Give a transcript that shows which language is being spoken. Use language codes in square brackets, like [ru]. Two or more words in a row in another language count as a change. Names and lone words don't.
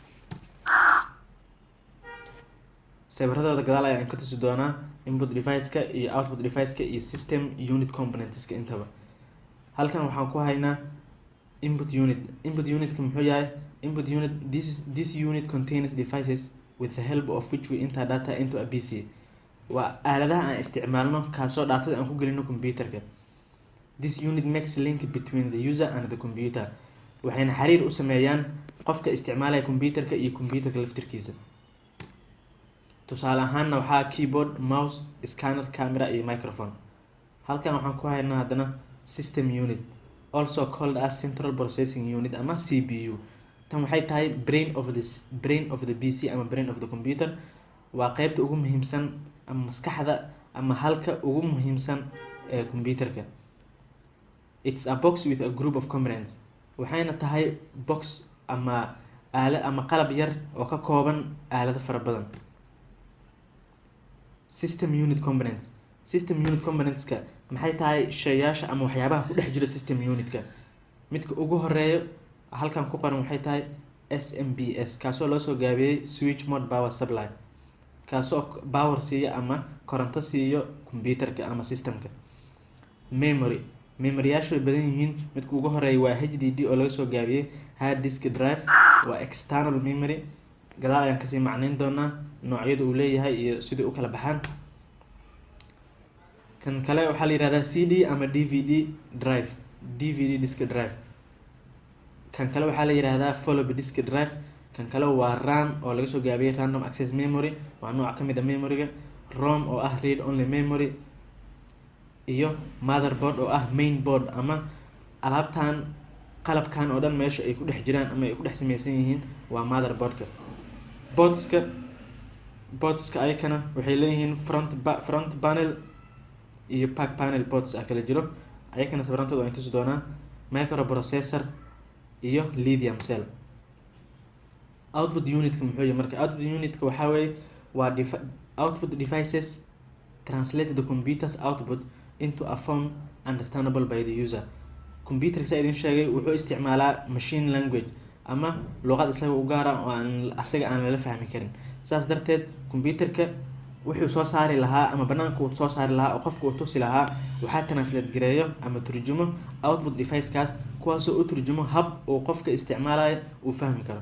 [so] sawirradooda gadaal ayaan ka tusi doonaa [en] input device-ka [so] iyo [en] output device-ka [so] iyo [en] system unit components-ka [so] intaba halkan waxaan ku haynaa [en] input unit-ka [so] muxuu yahay [en] input unit this unit contains devices with the help of which we enter data into a PC [so] waa aaladaha aan isticmaalno kaasoo daatada aan ku gelino computerka [en] this unit makes link between the user and the [so] computer waxayna xiriir u sameeyaan qofka isticmaalaya computerka iyo computerka laftirkiisa tusaale ahaanna waxaa [en] keyboard mouse scanner camera [so] iyo microphone halkan waxaan ku haynaa haddana [en] system unit also called as central processing unit [so] ama CPU tan waxay tahay [en] brain of the PC [so] ama [en] brain of the computer [so] waa qaybta ugu muhiimsan ama maskaxda ama halka ugu muhiimsan ee computerka [en] it's a box with a group of components [so] waxayna tahay box ama qalab yar oo ka kooban aalado fara badan [en] system unit components-ka [so] maxay tahay shayyaasha ama waxyaabaha ku dhex jira [en] system unit-ka [so] midka ugu horeeyo halkan ku qoran waxay tahay SMPS kaasoo loo soo gaabiyey [en] switch mode power supply [so] kaasoo power siiyo ama koronto siiyo computerka ama systemka memory-yaashu way badan yihiin midka ugu horeeya waa HDD oo laga soo gaabiyey [en] hard disk drive [so] waa [en] external memory [so] gadaal ayaan kasii macnayn doonaa noocyada uu leeyahay iyo sidii u kala baxaan kan kale waxaa la yihahdaa CD ama [en] DVD disk drive [so] kan kale waxaa la yihahdaa [en] follow disk drive [so] kan kale waa RAM oo laga soo gaabiyey [en] random access memory [so] waa nooc ka mid ah memoryga ROM oo ah [en] read only memory [so] iyo motherboard oo ah [en] main board [so] ama alaabtan qalabkan oo dhan meesha ay ku dhex jiraan ama ay ku dhex samaysan yihiin waa motherboardka boardska ayakana waxay leeyihiin [en] front panel [so] iyo [en] back panel [so] boards kala jiro ayakana sawirantooda waan tusi doonaa. Microprocessor iyo [en] lithium cell. Output unitka [so] muxuu yahay marka? [en] Output unitka [so] waxaa weeye waa [en] output devices translate the computer's output into a form understandable by the user. [so] Computerka saa idin sheegay wuxuu isticmaalaa [en] machine language [so] ama luqad isaga u gaar ah oo asaga aan lala fahmi karin. Saas darteed computerka wuxuu soo saari lahaa ama banaanka uu soo saari lahaa oo qofka uu tusi lahaa waxaa translate gareeyo ama turjumo [en] output device-kaas, [so] kuwaasoo u turjumo hab uu qofka isticmaalayo uu fahmi karo.